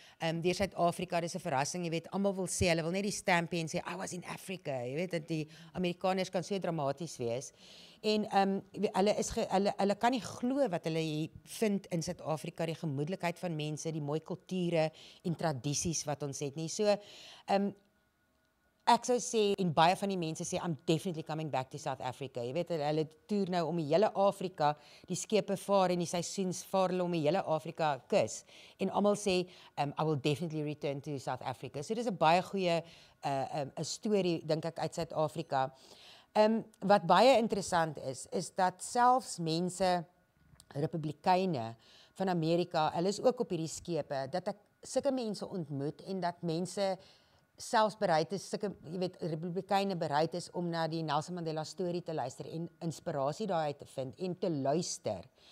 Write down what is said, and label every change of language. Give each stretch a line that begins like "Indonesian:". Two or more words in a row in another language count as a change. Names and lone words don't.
Afrikaans: deur Suid-Afrika, dis 'n verrassing, jy weet, almal wil sê, hulle wil net die stamp hê en sê
English: I was in Africa,
Afrikaans: jy weet, dat die Amerikaners kan so dramaties wees. En hulle kan nie glo wat hulle hier vind in Suid-Afrika, die gemoedelikheid van mense, die mooi kulture en tradisies wat ons het nie. So ek sou sê, en baie van die mense sê,
English: I'm definitely coming back to South Africa.
Afrikaans: Jy weet, hulle toer nou om die hele Afrika, die skepe vaar en die seisoens vaar hulle om die hele Afrika kus. En almal sê,
English: I will definitely return to South Africa.
Afrikaans: So dis 'n baie goeie 'n storie, dink ek, uit Suid-Afrika. Wat baie interessant is dat selfs mense, Republikeine van Amerika, hulle is ook op hierdie skepe, dat ek sulke mense ontmoet en dat mense selfs bereid is, jy weet, Republikeine bereid is om na die Nelson Mandela storie te luister en inspirasie daaruit te vind en te luister.